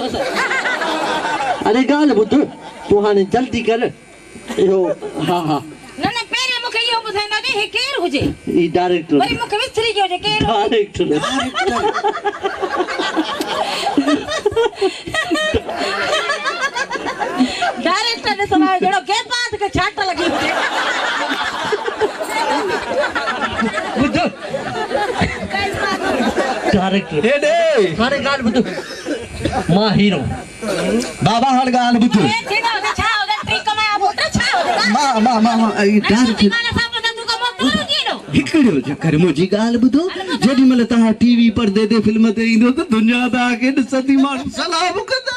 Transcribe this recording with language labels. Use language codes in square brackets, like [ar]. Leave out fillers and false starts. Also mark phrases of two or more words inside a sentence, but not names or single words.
[sd] अरे ॻाल्हि ॿुध तूं हाणे जल्दी कर इहो हा हा न पहिरियों मूंखे इहो ॿुधाईंदा हुजे हे केरु हुजे ई डायरेक्टर वरी मूंखे विसरी वियो हुजे केरु डायरेक्टर डायरेक्टर ॾिसण वारो जहिड़ो के पास खे छाट लॻी हुजे ॿुध डायरेक्टर हेॾे हाणे ॻाल्हि ॿुध मां हीरो बाबा हाणे ॻाल्हि ॿुध थींदो हुजे छा हुजे टी कमाया पुट छा हुजे मां हिकिड़ो चकर मुंहिंजी ॻाल्हि ॿुधो जेॾी महिल तव्हां टीवी पर्दे ते फिल्म ते ईंदो त दुनिया तव्हांखे ॾिसंदी माण्हू सलाम कंदा